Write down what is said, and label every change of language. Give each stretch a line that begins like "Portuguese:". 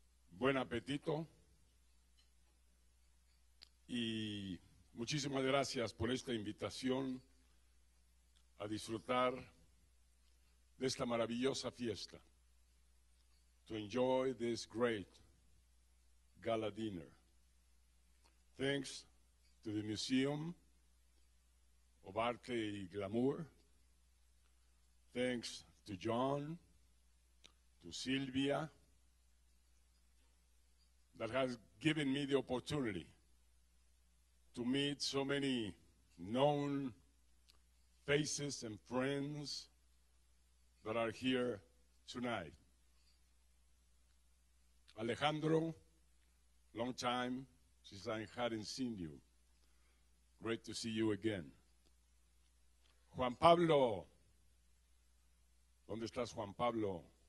Spanish: Buen apetito. Y muchísimas gracias por esta invitación a disfrutar de esta maravillosa fiesta.
English: To enjoy this great gala dinner. Thanks to the Museum of Arte y Glamour. Thanks to John, to Silvia, that has given me the opportunity to meet so many known faces and friends that are here tonight. Alejandro, long time since I hadn't seen you. Great to see you again.
Spanish: Juan Pablo, ¿dónde estás, Juan Pablo?